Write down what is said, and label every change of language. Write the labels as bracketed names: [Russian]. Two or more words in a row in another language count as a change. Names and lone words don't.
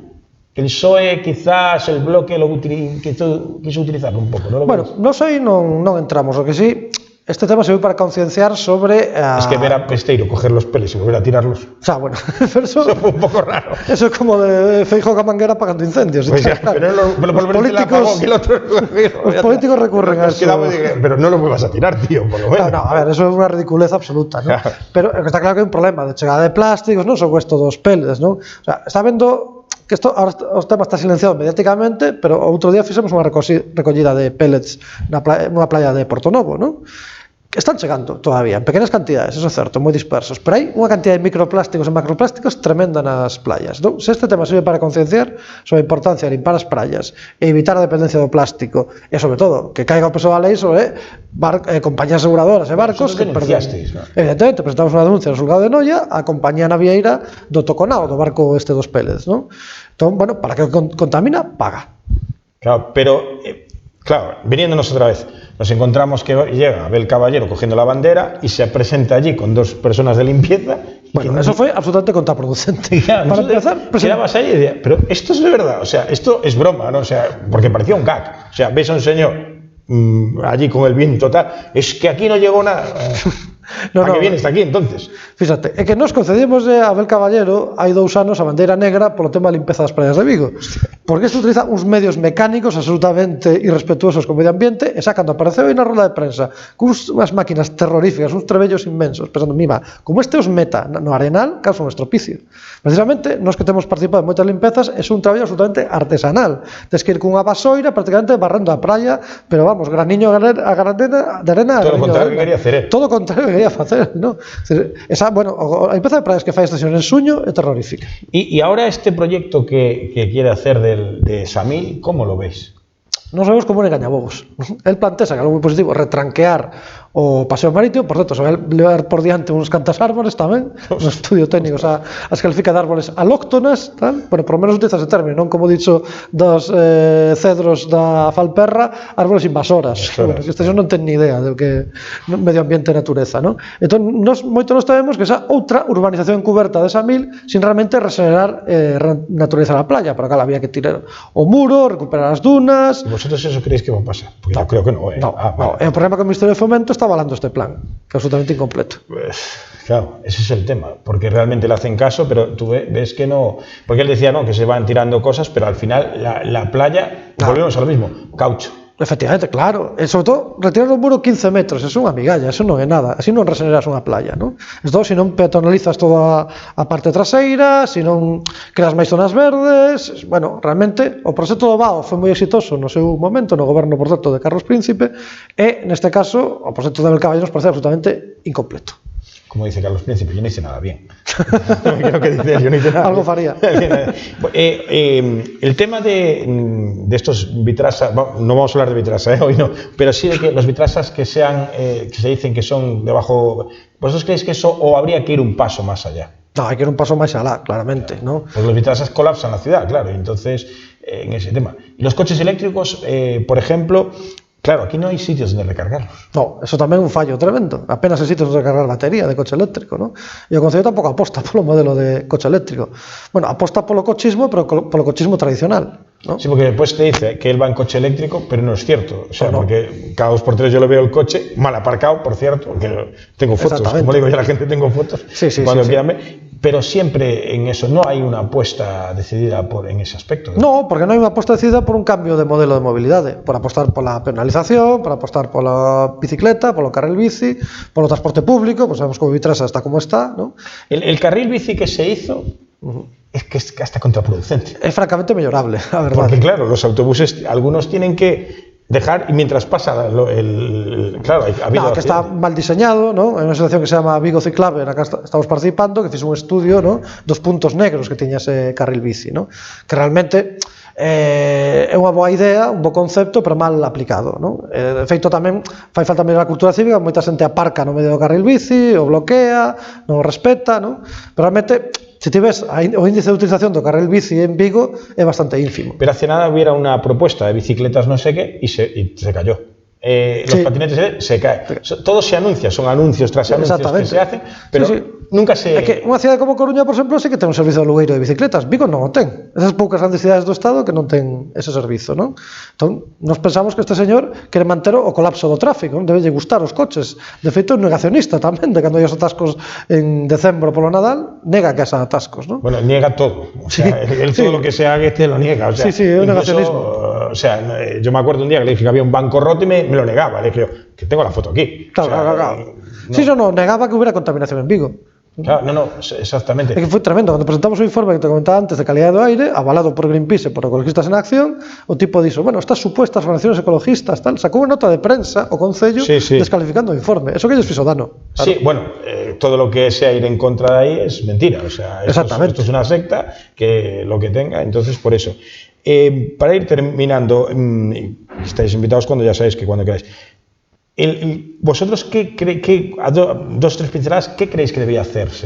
[Spanish] El PSOE, quizás el bloque quiso utilizarlo un poco, ¿no? Bueno, [Galician] non sei, non entramos, o que sí... [Spanish] Este tema se ve para concienciar sobre... Es que ver a Pesteiro coger los peles y volver a tirarlos... O sea, bueno, pero eso fue un poco raro. Eso es como de Feijóo con manguera apagando incendios. Pues ya, pero los políticos recurren a eso. Pero no lo vuelvas a tirar, tío, por lo menos. No, a ver, eso es una ridiculez absoluta, ¿no? Pero está claro que hay un problema de chegada de plásticos, [Galician] non son [Spanish] estos dos peles, ¿no? [Galician] O sea, está vendo... que isto, ahora o tema está silenciado mediáticamente, pero outro día fixemos unha recollida de pellets nunha playa de Portonovo, non? Que están chegando todavía, en pequenas cantidades, eso é certo, moi dispersos, pero hai unha cantidad de microplásticos e macroplásticos tremenda nas playas. Non? Se este tema sirve para concienciar sobre a importancia de limpar as praias e evitar a dependencia do plástico, e sobre todo, que caiga o peso da lei sobre compañías aseguradoras e barcos que perden. ¿no? Evidentemente, presentamos unha denuncia no xulgado de Noia á compañía navieira do Toconao, do barco este dos Pellets, non? Entón, bueno, para que contamina, paga. Claro, pero... Claro, [Spanish] viniéndonos otra vez, nos encontramos que llega Abel Caballero cogiendo la bandera y se presenta allí con dos personas de limpieza. Bueno, eso fue absolutamente contraproducente. Para empezar, quedabas ahí y decías, pero esto es de verdad, o sea, esto es broma, ¿no? O sea, porque parecía un gag. O sea, ves a un señor allí con el viento tal, es que aquí no llegó nada. ¿Para qué vienes aquí entonces? Fíjate, [Galician] é que nos concedimos a Abel Caballero hai 2 anos a bandeira negra polo tema de limpeza das praias de Vigo. Porque isto utiliza uns medios mecánicos absolutamente irrespetuosos co medio ambiente e xa cando apareceu aí na roda de prensa con unhas máquinas terroríficas, uns trebellos inmensos, pensando, mima, como este os meta no arenal, causa un estropicio. Precisamente, nós que temos participado en moitas limpezas, é un traballo absolutamente artesanal. Tes que ir cunha vasoira prácticamente barrendo a praia, pero vamos, graniño de arena. Todo o contrario que quería hacer. Todo o contrario que quería facer, ¿no? Esa, bueno, a limpeza de praias que fai esta señora en Suño é terrorífica. [Spanish] Y ahora este proyecto que quiere hacer de Samil, ¿cómo lo veis? [Galician] Non sabemos como un engañabobos. El plantea que algo moi positivo, retranquear o paseo marítimo, por certo, se vai levar por diante uns cantas árbores tamén, no estudio técnico, o sea, as califica de [Spanish] árboles alóctonas, [Galician] tal, bueno, [Spanish] por lo menos utiliza ese término, [Galician] non como dicho dos cedros da Falperra, [Spanish] árboles invasoras. [Galician] Bueno, que esta non ten ni idea do que medio ambiente e natureza, non? Entón, moito nos sabemos que esa outra urbanización encuberta de Samil sin realmente regenerar naturaleza na playa, para que había que tirar o muro, recuperar as dunas. [Spanish] ¿Vosotros eso creéis que va a pasar? Porque no, yo creo que no, ¿eh? No, el problema que o Ministerio de Fomento está avalando este plan, que es absolutamente incompleto. Pues, claro, ese es el tema, porque realmente le hacen caso, pero tú ves que no, porque él decía no, que se van tirando cosas, pero al final la playa, volvemos a lo mismo, caucho. Efectivamente, claro. [Galician] E sobre todo, retirar un muro 15 metros, eso é unha migalla, eso non é nada. Así non regeneras unha playa, non? Isto, se non peatonalizas toda a parte traseira, se non creas máis zonas verdes, bueno, realmente, o proxecto do Vao foi moi exitoso no seu momento, no goberno, por certo, de Carlos Príncipe, e, neste caso, o proxecto de Abel Caballero nos parece absolutamente incompleto. [Spanish] Como dice Carlos Príncipe, yo no hice nada bien. Creo que dice, yo no hice nada [Galician] Algo [Spanish] bien. [Galician] faría. [Spanish] El tema de estos vitrasas, no vamos a hablar de vitrasa, hoy no, pero sí de que los vitrasas que sean, que se dicen que son debajo, ¿vosotros creéis que eso o habría que ir un paso más allá? [Galician] No, hai que ir un paso máis alá, claramente, ¿no? [Spanish] Porque los vitrasas colapsan la ciudad, claro, y entonces, en ese tema. Y los coches eléctricos, por ejemplo, claro, aquí no hay sitios donde recargarlos. [Galician] No, eso tamén é un fallo tremendo. Apenas hai sitios onde recargar batería de coche eléctrico, ¿no? E o Concello tampouco aposta polo modelo de coche eléctrico. Bueno, aposta polo cochismo, pero polo cochismo tradicional, ¿no? [Spanish] Sí, porque después te dice que él va en coche eléctrico, pero no es cierto. O sea, no. Porque cada 2 por 3 yo le veo el coche mal aparcado, por cierto, porque tengo fotos, como le digo yo a la gente, tengo fotos. Sí, cuando sí. quieran ver. Pero siempre en eso no hay una apuesta decidida en ese aspecto. [Galician] No, porque non hai unha aposta decidida por un cambio de modelo de mobilidade, por apostar pola penalización, por apostar pola bicicleta, polo carril bici, polo transporte público, pues sabemos que o Vitrasa está como está, ¿no? [Spanish] El carril bici que se hizo es que es hasta contraproducente. [Galician] É francamente mellorable, a verdade. [Spanish] Porque claro, los autobuses, algunos tienen que dejar y mientras pasa claro, ha habido que está mal diseñado, ¿no? Hay una asociación que se llama Vigo Ciclave, [Galician] na que estamos participando, que fixe un estudio, ¿no? Dos puntos negros que tiña ese carril bici, ¿no? Que realmente é unha boa idea, un bo concepto, pero mal aplicado, ¿no? De feito tamén fai falta mellorar a cultura cívica, moita xente aparca no medio do carril bici, o bloquea, non o respeta, ¿no? Pero realmente, se ti ves, o índice de utilización do carril bici en Vigo é bastante ínfimo. [Spanish] Pero hace nada hubiera una propuesta de bicicletas no sé qué y se cayó. Los patinetes se caen. Todo se anuncia, son anuncios tras anuncios que se hacen, pero nunca se... [Galician] É que unha cidade como Coruña, por exemplo, sí que ten un servizo de alugueiro de bicicletas. Vigo non o ten. Esas poucas grandes cidades do Estado que non ten ese servizo, non? Entón, nos pensamos que este señor quere manter o colapso do tráfico, non debe gustar os coches. De feito, é un negacionista tamén, de cando hai os atascos en decembro polo Nadal, nega que haya atascos, non? [Spanish] Bueno, niega todo. O sea, él todo lo que se haga te lo niega. O sea, [Galician] sí, é un negacionismo. [Spanish] O sea, yo me acuerdo un día que le dije que había un banco roto y me lo negaba. Le dije, que tengo la foto aquí. Claro, o sea, claro. No. Sí, no, negaba que hubiera contaminación en Vigo. Claro, no, exactamente. [Galician] É que foi tremendo, cando presentamos o informe que te comentaba antes de calidad do aire, avalado por Greenpeace e por Ecologistas en Acción, o tipo dixo, bueno, [Spanish] estas supuestas organizaciones ecologistas, [Galician] tal, sacou unha nota de prensa o Concello descalificando o informe. Eso que lles fixo dano. Claro. [Spanish] Sí, bueno, todo lo que sea ir en contra de ahí es mentira, o sea, esto es una secta que lo que tenga, entonces por eso. Para ir terminando, estáis invitados cuando ya sabéis que cuando queráis. ¿Vosotros dos o tres pinceladas, qué creéis que debía hacerse?